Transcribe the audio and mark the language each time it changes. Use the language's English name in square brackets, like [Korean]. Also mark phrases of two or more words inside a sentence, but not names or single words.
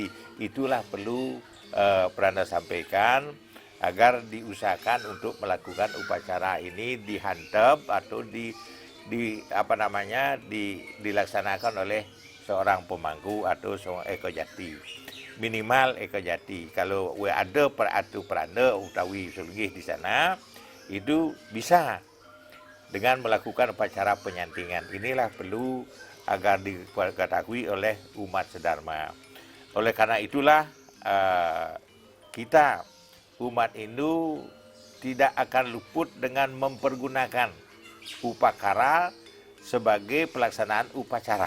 [Indonesian] Itulah perlu Pranda sampaikan agar diusahakan untuk melakukan upacara ini dihantap atau dilaksanakan oleh seorang pemangku atau seorang ekojati, minimal ekojati. Kalau ada [Balinese] peranda utawi sulgih [Indonesian] di sana itu bisa dengan melakukan upacara penyantingan. Inilah perlu agar diketahui oleh umat sedharma. Oleh karena itulah kita umat Hindu tidak akan luput dengan mempergunakan upakara sebagai pelaksanaan upacara.